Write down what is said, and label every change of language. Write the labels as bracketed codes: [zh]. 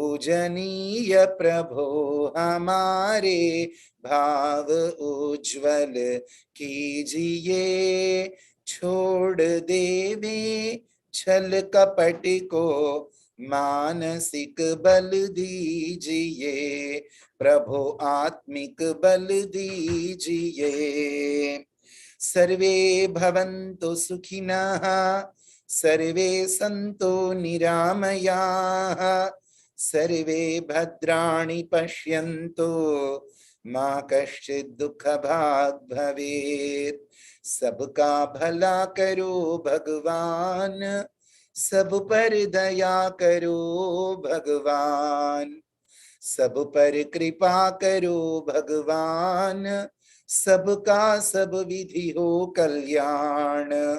[hi] पूजनीय प्रभो हमारे भाव उज्ज्वल कीजिए। छोड़ देवे छल कपट को मानसिक बल दीजिए। प्रभु आत्मिक बल दीजिए। [sa] सर्वे भवन्तु सुखिनः सर्वे सन्तु निरामयाः सर्वे भद्राणि पश्यन्तु मा कश्चित् दुःखभाग् भवेत्। [hi] सबका भला करो भगवान सब पर दया करो भगवान सब पर कृपा करो भगवान सबका सब विधि हो कल्याण।